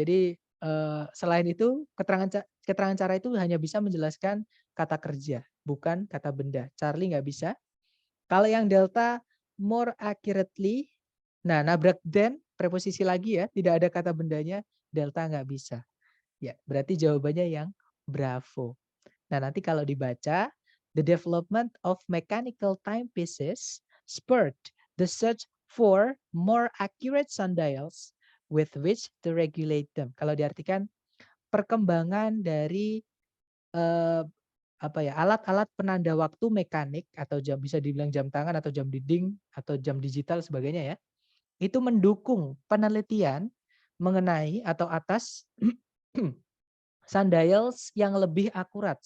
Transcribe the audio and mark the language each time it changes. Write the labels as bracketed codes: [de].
[id] Jadi selain itu keterangan cara itu hanya bisa menjelaskan kata kerja, bukan kata benda. Charlie nggak bisa. Kalau yang delta [en] more accurately, [id] nah nabrak than preposisi lagi ya, tidak ada kata bendanya, delta nggak bisa. Ya, berarti jawabannya yang bravo. Nah, nanti kalau dibaca, [en] the development of mechanical timepieces spurred the search for more accurate sundials with which to regulate them. [id] Kalau diartikan perkembangan dari alat-alat penanda waktu mekanik atau jam, bisa dibilang jam tangan atau jam dinding atau jam digital sebagainya ya, itu mendukung penelitian mengenai atau atas sundials yang lebih akurat.